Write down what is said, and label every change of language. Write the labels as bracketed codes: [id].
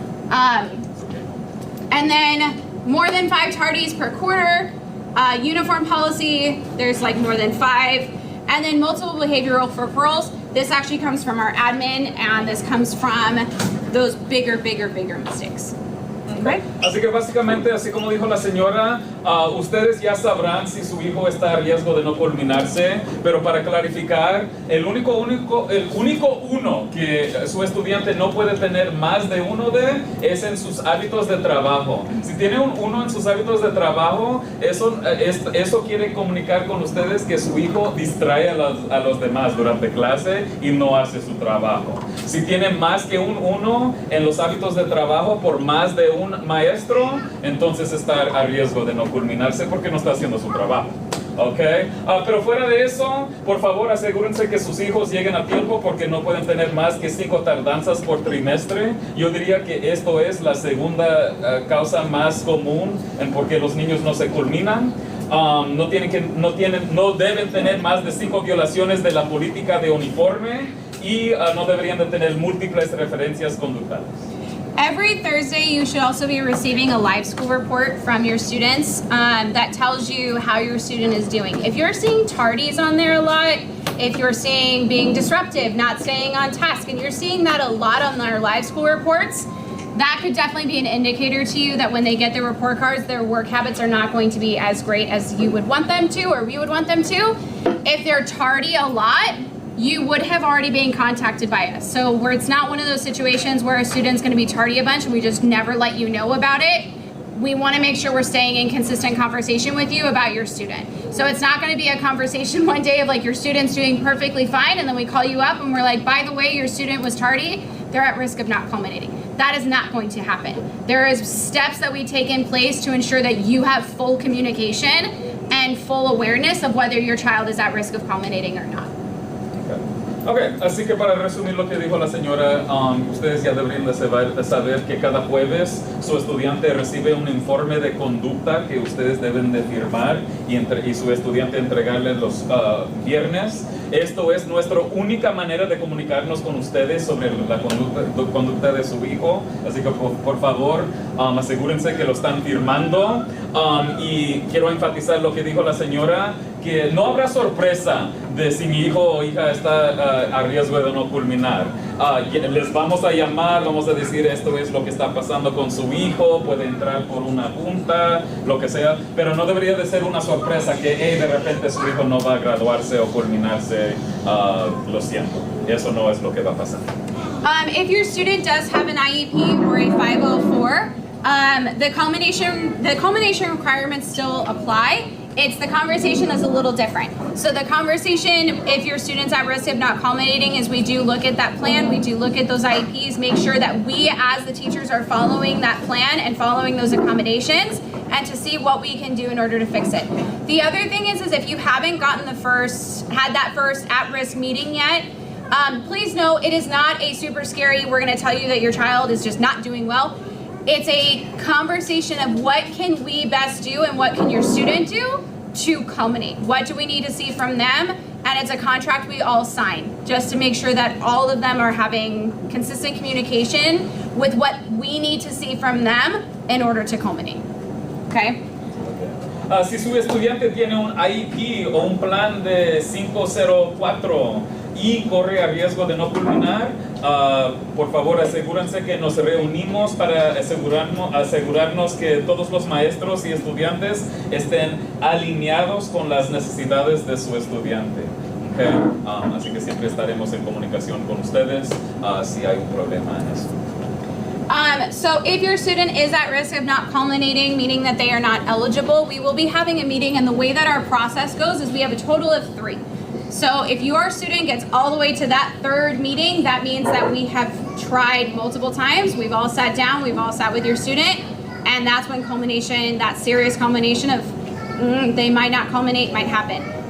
[en] And then more than 5 tardies per quarter, uniform policy, there's like more than 5, and then multiple behavioral referrals. This actually comes from our admin, and this comes from those bigger mistakes. Okay. [es] Así que básicamente, así como dijo la señora, ustedes ya sabrán si su hijo está a riesgo de no culminarse, pero para clarificar, el único uno que su estudiante no puede tener más de uno de es en sus hábitos de trabajo. Si tiene un 1 en sus hábitos de trabajo, eso quiere comunicar con ustedes que su hijo distrae a los demás durante clase y no hace su trabajo. Si tiene más que un 1 en los hábitos de trabajo por más de un maestro, entonces está a riesgo de no culminarse porque no está haciendo su trabajo. Okay. Pero fuera de eso, por favor asegúrense que sus hijos lleguen a tiempo porque no pueden tener más que 5 tardanzas por trimestre. Yo diría que esto es la segunda causa más común en por qué los niños no se culminan. No deben tener más de 5 violaciones de la política de uniforme y no deberían de tener múltiples referencias conductales. [en] Every Thursday, you should also be receiving a live school report from your students that tells you how your student is doing. If you're seeing tardies on there a lot, if you're seeing being disruptive, not staying on task, and you're seeing that a lot on their live school reports, that could definitely be an indicator to you that when they get their report cards, their work habits are not going to be as great as you would want them to or we would want them to. If they're tardy a lot, you would have already been contacted by us. So where it's not one of those situations where a student's gonna be tardy a bunch and we just never let you know about it. We wanna make sure we're staying in consistent conversation with you about your student. So it's not gonna be a conversation one day of like your student's doing perfectly fine and then we call you up and we're like, by the way, your student was tardy, they're at risk of not culminating. That is not going to happen. There is steps that we take in place to ensure that you have full communication and full awareness of whether your child is at risk of culminating or not. [es] Ok, así que para resumir lo que dijo la señora, ustedes ya deberían de saber que cada jueves su estudiante recibe un informe de conducta que ustedes deben de firmar y su estudiante entregarle los viernes. Esto es nuestra única manera de comunicarnos con ustedes sobre la conducta de su hijo. Así que por favor, asegúrense que lo están firmando. Y quiero enfatizar lo que dijo la señora, que no habrá sorpresa de si mi hijo o hija está a riesgo de no culminar. Les vamos a llamar, vamos a decir esto es lo que está pasando con su hijo, puede entrar por una junta, lo que sea, pero no debería de ser una sorpresa que de repente su hijo no va a graduarse o culminarse. Lo siento, eso no es lo que va a pasar. [en] If your student does have an IEP or a 504, the culmination requirements still apply. It's the conversation that's a little different. So the conversation, if your student's at risk of not culminating, is we do look at that plan, we do look at those IEPs, make sure that we as the teachers are following that plan and following those accommodations, and to see what we can do in order to fix it. The other thing is if you haven't gotten had that first at-risk meeting yet, please know it is not a super scary, we're gonna tell you that your child is just not doing well. It's a conversation of what can we best do and what can your student do to culminate. What do we need to see from them? And it's a contract we all sign just to make sure that all of them are having consistent communication with what we need to see from them in order to culminate. Okay? [es] Si su estudiante tiene un IEP o un plan de 504 y corre a riesgo de no culminar, por favor asegúrense que nos reunimos para asegurarnos que todos los maestros y estudiantes estén alineados con las necesidades de su estudiante. Okay? Así que siempre estaremos en comunicación con ustedes si hay un problema en eso. [en] So if your student is at risk of not culminating, meaning that they are not eligible, we will be having a meeting, and the way that our process goes is we have a total of 3. So if your student gets all the way to that 3rd meeting, that means that we have tried multiple times, we've all sat down, we've all sat with your student, and that's when culmination, that serious culmination of they might not culminate, might happen.